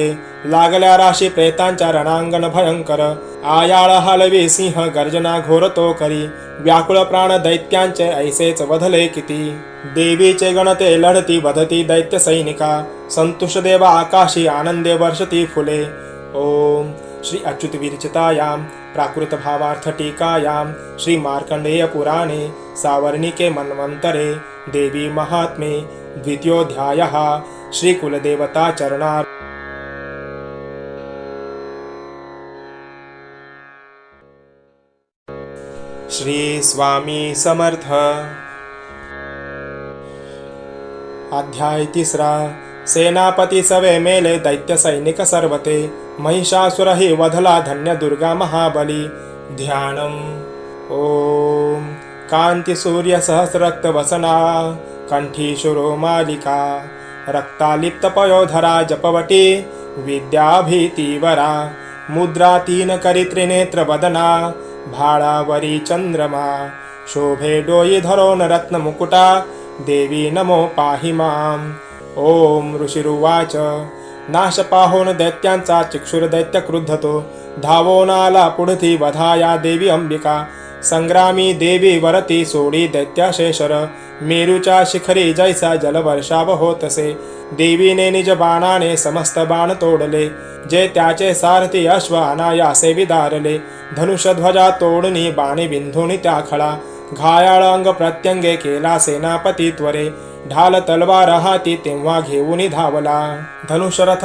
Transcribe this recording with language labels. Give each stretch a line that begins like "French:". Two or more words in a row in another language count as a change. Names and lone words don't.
Marathi: लागल्या राशी प्रेतांच्या रणांगण भयंकर. आयाळ हलवी सिंह गर्जना घोरतो करी. व्याकुळ प्राण दैत्यांचे ऐसेच वधले किती. देवीचे गणते लढती वधती दैत्य सैनिका. संतुष्ट देवा आकाशी आनंदे वर्षती फुले.
Sanskrit: ओम श्री अच्युत विरचितायां प्राकृत भावार्थ टीकायां श्री मार्कंडेय पुराणे सावर्णिके मन्वंतरे देवी महात्मे द्वितीयोऽध्यायः श्री कुलदेवता चरणार.
Marathi: श्री स्वामी समर्थ. अध्याय 3. सेनापती सवे मेले दैत्य सैनिक सर्वते. महिषासुर ही वधला धन्य दुर्गा महाबली. ध्यानम. ओम कांती सूर्य सहस्रक्त वसना. कंठी शुरो मालिका. रक्तालिप्त पयोधरा जपवटी. विद्याभीतिवरा. मुद्रा 3 करी त्रिनेत्र वदना. भाळावरी चंद्रमा. शोभे डोई धरोन रत्न मुकुटा. देवी नमो पाहि मां.
Sanskrit: ओम ऋषिरुवाच
Marathi: नाश पाहोन दैत्यांचा चिक्षुर दैत्य क्रुद्धतो धावोन आला पुढती वधाया देवी अंबिका संग्रामी देवी वरती सोडी दैत्याशेषर मेरूच्या शिखरी जैसा जलवर्षाव होतसे देवीने निज बाणाने समस्त बाण तोडले जे त्याचे सारथी अश्व अनायासे विदारले धनुषध्वजा तोडणी बाणे बिंधुनी त्या खळा घायाळ अंग प्रत्यंगे केला सेनापती त्वरे ढाल तलवार हाती तेव्हा घेऊन धावला धनुषरथ